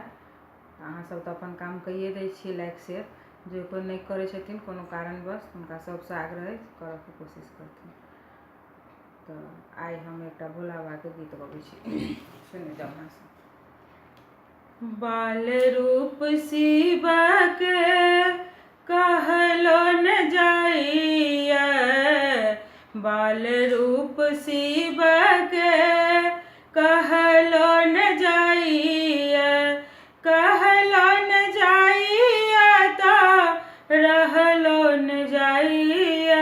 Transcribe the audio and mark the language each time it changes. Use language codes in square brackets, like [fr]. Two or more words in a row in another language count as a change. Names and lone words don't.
[mai] अहाँ सब तो अपन काम कइए दै छी [en] like share, [mai] जो कोई नहीं करे छथिन कोनो कारणवश उनका सबसे आग्रह करऽ के कोशिश करथिन। तो आई हम एक भोला बाबा के गीत गबै छी, सुनि जाओ अहाँ सब। बाल रूप शिव के कहलो न जाइया, बाल रूप शिव के कहलो न जाइया, कहलो न जाइया तो रहलो न जाइया।